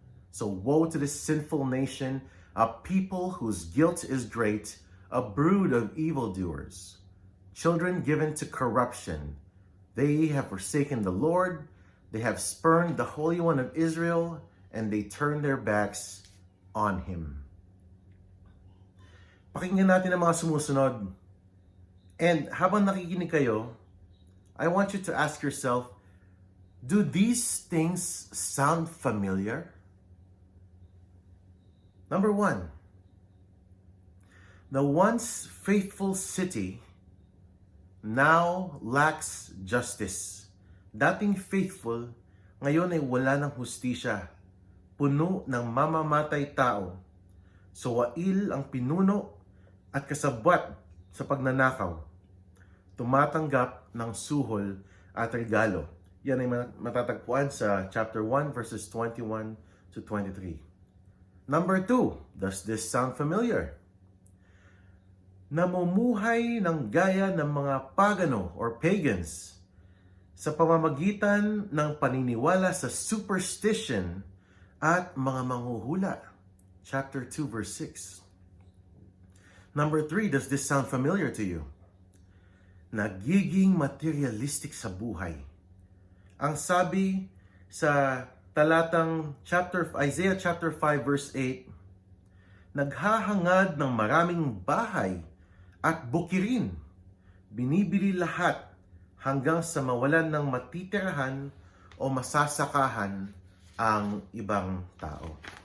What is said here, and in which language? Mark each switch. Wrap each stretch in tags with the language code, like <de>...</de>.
<en>So woe to this sinful nation, a people whose guilt is great, a brood of evildoers, children given to corruption, They have forsaken the Lord, they have spurned the Holy One of Israel, and they turn their backs on Him.</en> <tl>Pakinggan natin ang mga sumusunod.</tl> <en>And</en> <tl>habang nakikinig kayo,</tl> <en>I want you to ask yourself, do these things sound familiar? Number 1, the once faithful city now lacks justice.</en> <tl>Dating faithful, ngayon ay wala ng hustisya. Puno ng mamamatay tao. Suwail ang pinuno at kasabwat sa pagnanakaw. Tumatanggap ng suhol at regalo. Yan ay matatagpuan sa chapter 1 verses 21 to 23.</tl> <en>Number 2, does this sound familiar?</en> <tl>Namumuhay ng gaya ng mga pagano or pagans sa pamamagitan ng paniniwala sa superstition at mga manghuhula.</tl> <en>Chapter 2 verse 6. Number 3, does this sound familiar to you?</en> <tl>Nagiging materialistic sa buhay. Ang sabi sa talatang Isaiah chapter 5 verse 8, naghahangad ng maraming bahay at bukirin, binibili lahat hanggang sa mawalan ng matitirahan o masasakahan ang ibang tao.</tl>